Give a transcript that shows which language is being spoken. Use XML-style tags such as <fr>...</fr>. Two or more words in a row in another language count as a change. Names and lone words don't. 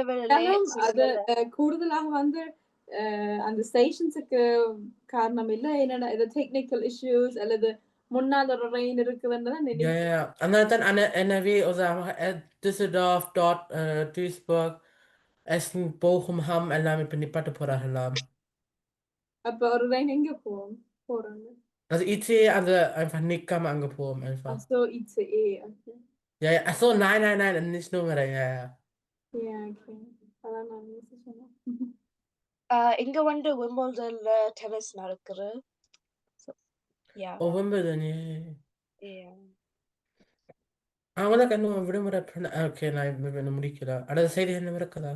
<ta>அது கூடுதலாக வந்து அந்த ஸ்டேஷன்ஸுக்கு காரணம் இல்ல, என்னன்னா இது</ta> <en>technical issues</en> <ta>அல்லது முன்னாள் ஒரு ரெயின் இருக்குதுன்னு நினைக்கிறேன். அதனால்தான் NRW Düsseldorf, dort Duisburg, Essen, Bochum, Hamm எல்லாம் இப்ப நிப்பாட்ட போறாங்களாம். அப்ப ஒரு ரெயின் எங்க போறாங்க?</ta> <de>Also ICE also einfach</de> <ta>நிக்காம அங்க போவோம்</ta> <de>einfach. Ach so, ICE, okay. Ja, ach so, nein, nicht nur mehr, ja. Ja,</de> <ta>okay. அதான் நான் யோசிச்சேன். இங்க வந்து விம்பிள்டன்ல டென்னிஸ் நடக்குது. விம்பிள்டன், அவனுக்கு இன்னும் விடுமுறை ஓகே நான் இன்னும் முடிக்கல. அடுத்த செய்தி என்ன இருக்குதா?</ta>